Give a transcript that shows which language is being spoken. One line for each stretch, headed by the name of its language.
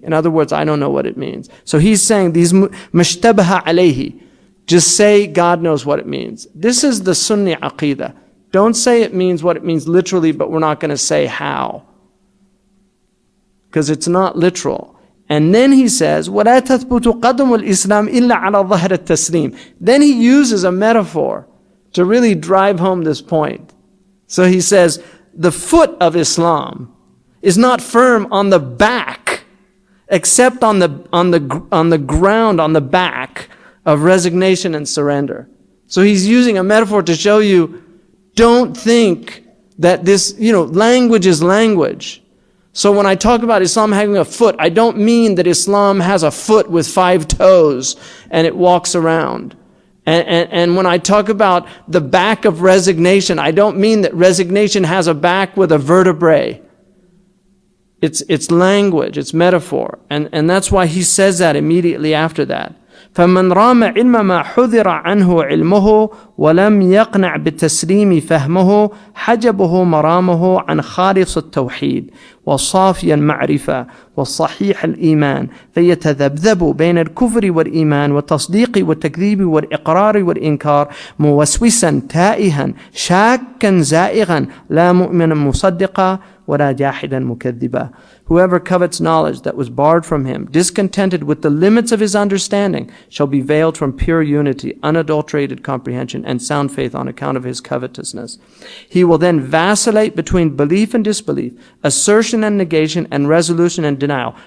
English: In other words, I don't know what it means. So he's saying these
Arabic: mashtabaha alayhi.
English: Just say God knows what it means. This is the Sunni Aqeedah. Don't say it means what it means literally, but we're not going to say how, because it's not literal. And then he says,
Arabic: وَلَا تَثْبُتُ قَدَمُ الْإِسْلَامِ إِلَّا عَلَى ظَهْرِ التَّسْلِيمِ.
English: Then he uses a metaphor to really drive home this point. So he says, the foot of Islam is not firm on the back, except on the ground, on the back of resignation and surrender. So he's using a metaphor to show you, don't think that this, language is language. So when I talk about Islam having a foot, I don't mean that Islam has a foot with 5 toes and it walks around. And when I talk about the back of resignation, I don't mean that resignation has a back with a vertebrae. It's language, it's metaphor. And that's why he says that immediately after that.
Arabic: فمن رام علم ما حذر عنه علمه ولم يقنع بالتسليم فهمه حجبه مرامه عن خالص التوحيد وصافي المعرفة والصحيح الإيمان فيتذبذب بين الكفر والإيمان والتصديق والتكذيب والإقرار والإنكار موسوسا تائها شاكا زائغا لا مؤمنا مصدقا وَلَا جَاحِدًا مُكَذِّبًا.
English: Whoever covets knowledge that was barred from him, discontented with the limits of his understanding, shall be veiled from pure unity, unadulterated comprehension, and sound faith on account of his covetousness. He will then vacillate between belief and disbelief, assertion and negation, and resolution and denial.